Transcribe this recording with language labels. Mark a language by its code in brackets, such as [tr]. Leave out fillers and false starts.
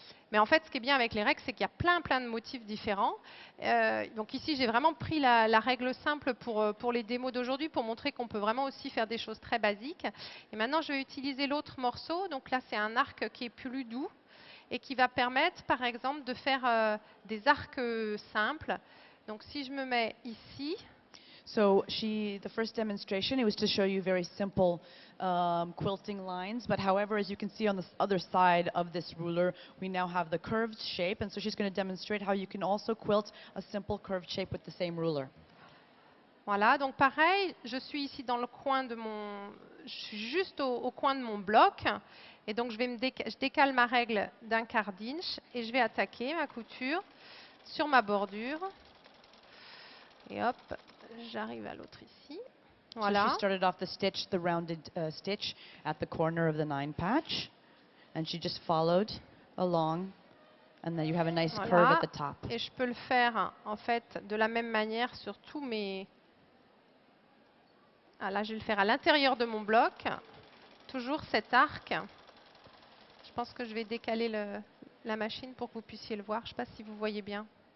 [fr] Mais en fait, ce qui est bien avec les règles, c'est qu'il y a plein de motifs différents. Donc ici, j'ai vraiment pris la règle simple pour les démos d'aujourd'hui, pour montrer qu'on peut vraiment aussi faire des choses très basiques. Et maintenant, je vais utiliser l'autre morceau. Donc là, c'est un arc qui est plus doux et qui va permettre, par exemple, de faire des arcs simples. Donc si je me mets ici, [en] So the first demonstration, it was to show you very simple quilting lines. But however, as you can see on the other side of this ruler, we now have the curved shape. And so she's going to demonstrate how you can also quilt a simple curved shape with the same ruler. [fr] voilà, donc pareil, je suis ici dans le coin de je suis juste au coin de mon bloc. Et donc je décale ma règle d'un quart d'inch et je vais attaquer ma couture sur ma bordure. Et hop, j'arrive à l'autre ici. Voilà. [en] So she started off the rounded stitch at the corner of the 9-patch, and she just followed along, and then you have a nice curve [fr] Voilà. [en] at the top. [fr] Et je peux le faire en fait de la même manière sur tous mes. Ah, là, je vais le faire à l'intérieur de mon bloc. Toujours cet arc. Je pense que je vais décaler la machine pour que vous puissiez le voir. Je ne sais pas si vous voyez bien.